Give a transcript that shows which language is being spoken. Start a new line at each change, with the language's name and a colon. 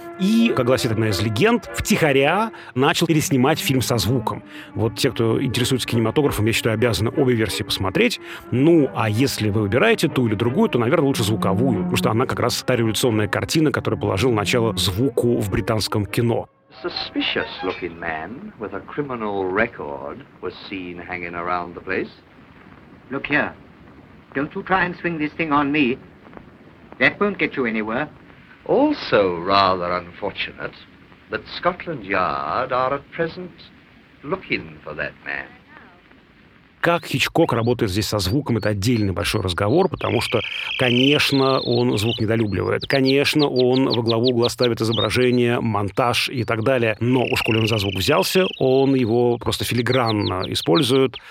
Russian: И, как гласит одна из легенд, втихаря начал переснимать фильм со звуком. Вот те, кто интересуется кинематографом, я считаю, обязаны обе версии посмотреть. Ну, а если вы выбираете ту или другую, то, наверное, лучше звуковую, потому что она как раз та революционная картина, которая положила начало звуку в британском кино.
English: Suspicious-looking man with a criminal record was seen hanging around the place. Look here. Don't you try and swing this thing on me. That won't get you anywhere. Also rather unfortunate that Scotland Yard are at present looking for that man.
Russian: Как Хичкок работает здесь со звуком, это отдельный большой разговор, потому что, конечно, он звук недолюбливает. Конечно, он во главу угла ставит изображение, монтаж и так далее. Но уж коли он за звук взялся, он его просто филигранно использует.